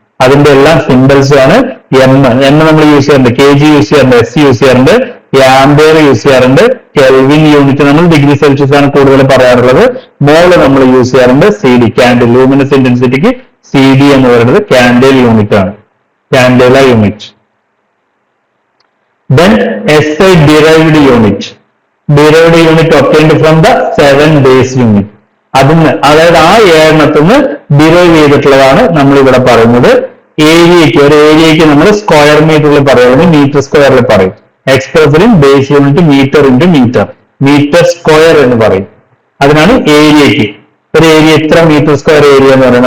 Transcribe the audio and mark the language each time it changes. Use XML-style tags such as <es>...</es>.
<ml>അതിന്റെ എല്ലാം സിംബൽസ് ആണ്. M നമ്മൾ യൂസ് ചെയ്യാറുണ്ട്, kg യൂസ് ചെയ്യാറുണ്ട്, S യൂസ് ചെയ്യാറുണ്ട്, ആംപിയർ യൂസ് ചെയ്യാറുണ്ട്, കെൽവിൻ യൂണിറ്റ് നമ്മൾ ഡിഗ്രി സെൽഷ്യസ് ആണ് കൂടുതൽ പറയാറുള്ളത്, മോള് നമ്മൾ യൂസ് ചെയ്യാറുണ്ട്, CD കാൻഡിൽ. ലൂമിനസ് ഇന്റൻസിറ്റിക്ക് CD എന്ന് പറയുന്നത് കാൻഡേൽ യൂണിറ്റ് ആണ്, കാൻഡേല unit.</ml> <en>Then SI derived unit. Derived unit obtained from the 7 base unit.</en> <ml>അതിന് അതായത് ആ ഏഴെണ്ണത്തിന് ഡിറൈവ് ചെയ്തിട്ടുള്ളതാണ് നമ്മൾ ഇവിടെ പറയുന്നത്. ഏരിയയ്ക്ക് ഒരു ഏരിയയ്ക്ക് നമ്മൾ സ്ക്വയർ മീറ്ററിൽ പറയുന്നത് മീറ്റർ സ്ക്വയറിൽ പറയും.</ml> <en>expressed in base unit metre into metre, metre square</en> <ml>എന്ന് പറയും. അതിനാണ് ഏരിയയ്ക്ക്. ഒരു ഏരിയ എത്ര മീറ്റർ സ്ക്വയർ ഏരിയ എന്ന് പറയുന്നത്.</ml>